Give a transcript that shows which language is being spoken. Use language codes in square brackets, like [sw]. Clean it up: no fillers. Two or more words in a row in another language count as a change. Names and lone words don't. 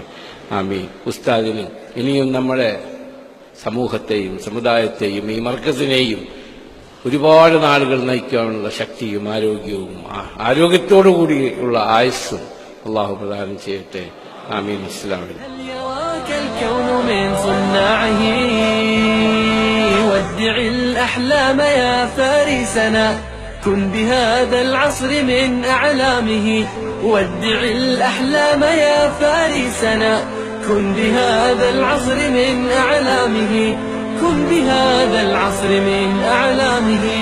[ml] ആമീൻ. ഉസ്താദിന് ഇനിയും നമ്മുടെ സമൂഹത്തെയും സമുദായത്തെയും ഈ മർക്കസിനെയും ഒരുപാട് നാളുകൾ നയിക്കാനുള്ള ശക്തിയും ആരോഗ്യവും ആരോഗ്യത്തോടു കൂടിയുള്ള ആയുസ്സും അല്ലാഹു പ്രദാനം ചെയ്യട്ടെ. ആമീൻ. ഇസ്ലാമിൽ [ar] كن بهذا العصر من أعلامه ودع الأحلام يا فارسنا كن بهذا العصر من أعلامه كن بهذا العصر من أعلامه